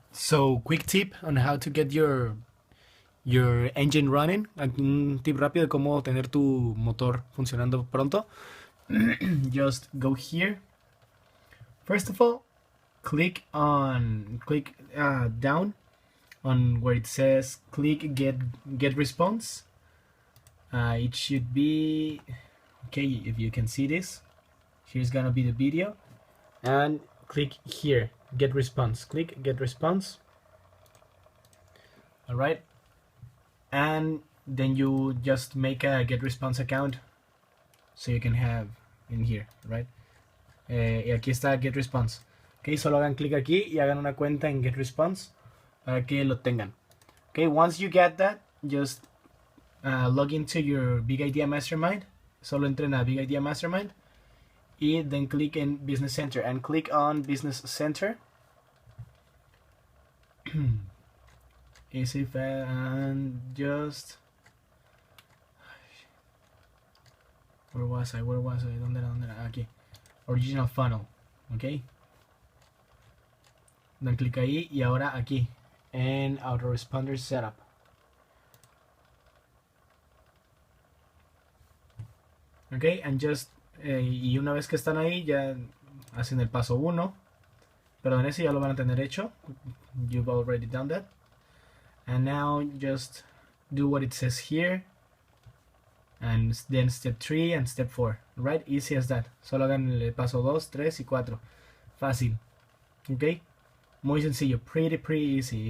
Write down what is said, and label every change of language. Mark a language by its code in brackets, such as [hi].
[en] So, quick tip on how to get your engine running. [es] Un tip rápido de cómo tener tu motor funcionando pronto. [en] Just go here. First of all, click down on where it says click get response. It should be okay if you can see this. Here's gonna be the video, and click here get response. Click get response. All right, and then you just make a get response account so you can have in here, right? [es] Y aquí está get response. Okay, solo hagan clic aquí y hagan una cuenta en get response para que lo tengan. [en] Okay, once you get that, just log into your Big Idea Mastermind. [es] Solo entren a Big Idea Mastermind y [en] then click in Business Center and click on Business Center. Easy and just where was I? [es] ¿Dónde era? Aquí. Original funnel, ok. Dan clic ahí y ahora aquí en Autoresponder Setup. [en] Ok, and just [es] y una vez que están ahí ya hacen el paso 1. Perdón, ese ya lo van a tener hecho. [en] You've already done that. And now just do what it says here. And then step 3 and step 4. Right? Easy as that. [es] Solo hagan el paso 2, 3 y 4. Fácil. Ok. Muy sencillo. [en] Pretty easy.